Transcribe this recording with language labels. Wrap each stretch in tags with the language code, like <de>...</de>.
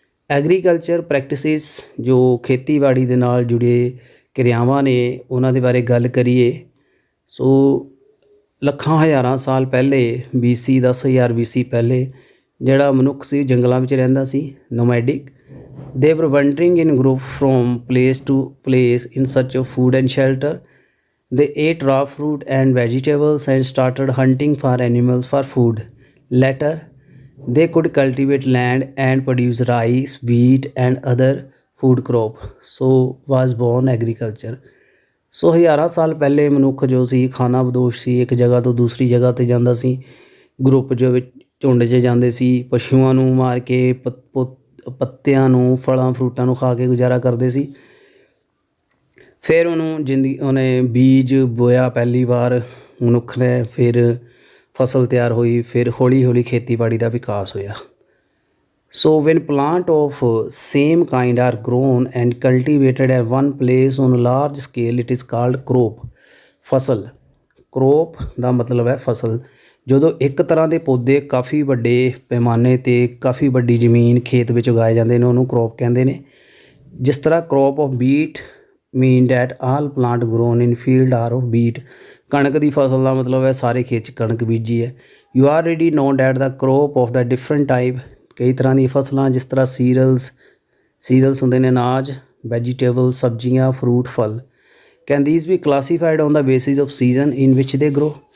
<pa>Agriculture practices, ਜੋ ਖੇਤੀਬਾੜੀ ਦੇ ਨਾਲ ਜੁੜੇ ਕਿਰਿਆਵਾਂ ਨੇ, ਉਹਨਾਂ ਦੇ ਬਾਰੇ ਗੱਲ ਕਰੀਏ। ਸੋ ਲੱਖਾਂ ਹਜ਼ਾਰਾਂ ਸਾਲ ਪਹਿਲੇ, BC 10,000 BC ਪਹਿਲੇ ਜਿਹੜਾ ਮਨੁੱਖ ਸੀ ਜੰਗਲਾਂ ਵਿੱਚ ਰਹਿੰਦਾ ਸੀ, ਨੋਮੈਡਿਕ।</pa> <en>They were wandering in group from place to place in search of food and shelter. They ate raw fruit and vegetables and started hunting for animals for food. Later they could cultivate land and produce rice, wheat and other food crop. So was born agriculture.</en> <pa>ਸੋ ਹਜ਼ਾਰਾਂ ਸਾਲ ਪਹਿਲੇ ਮਨੁੱਖ ਜੋ ਸੀ ਖਾਨਾ ਬਦੋਸ਼ ਸੀ, ਇੱਕ ਜਗ੍ਹਾ ਤੋਂ ਦੂਸਰੀ ਜਗ੍ਹਾ 'ਤੇ ਜਾਂਦਾ ਸੀ ਗਰੁੱਪ ਜੋ ਵਿੱਚ ਝੁੰਡ 'ਚ ਜਾਂਦੇ ਸੀ, ਪਸ਼ੂਆਂ ਨੂੰ ਮਾਰ ਕੇ ਪੱਤਿਆਂ ਨੂੰ, ਫਲਾਂ ਫਰੂਟਾਂ ਨੂੰ ਖਾ ਕੇ ਗੁਜ਼ਾਰਾ ਕਰਦੇ ਸੀ। ਫਿਰ ਉਹਨੇ ਬੀਜ ਬੋਇਆ ਪਹਿਲੀ ਵਾਰ ਮਨੁੱਖ ਨੇ, ਫਿਰ ਫਸਲ ਤਿਆਰ ਹੋਈ, ਫਿਰ ਹੌਲੀ ਹੌਲੀ ਖੇਤੀਬਾੜੀ ਦਾ ਵਿਕਾਸ ਹੋਇਆ।</pa> <en>So when plant of same kind are grown and cultivated at one place on a large scale, it is called crop।</en> <pa>ਫਸਲ, crop ਦਾ ਮਤਲਬ ਹੈ ਫਸਲ। ਜਦੋਂ ਇੱਕ ਤਰ੍ਹਾਂ ਦੇ ਪੌਦੇ ਕਾਫੀ ਵੱਡੇ ਪੈਮਾਨੇ 'ਤੇ ਕਾਫੀ ਵੱਡੀ ਜ਼ਮੀਨ ਖੇਤ ਵਿੱਚ ਉਗਾਏ ਜਾਂਦੇ ਨੇ, ਉਹਨੂੰ crop ਕਹਿੰਦੇ ਨੇ। ਜਿਸ ਤਰ੍ਹਾਂ</pa> <en>crop of wheat mean that all plant grown in field are of wheat।</en> <pa>ਕਣਕ ਦੀ ਫਸਲ ਦਾ ਮਤਲਬ ਹੈ ਸਾਰੇ ਖੇਤ 'ਚ ਕਣਕ ਬੀਜੀ ਹੈ।</pa> <en>You already know that the crop of the different type,</en> <pa>ਕਈ ਤਰ੍ਹਾਂ ਦੀਆਂ ਫਸਲਾਂ, ਜਿਸ ਤਰ੍ਹਾਂ ਸੀਰੀਅਲਸ ਹੁੰਦੇ ਨੇ ਅਨਾਜ, ਵੈਜੀਟੇਬਲ ਸਬਜ਼ੀਆਂ, ਫਰੂਟ, ਫਲ।</pa> <en>Can these be classified on the basis of season in which they grow.</en>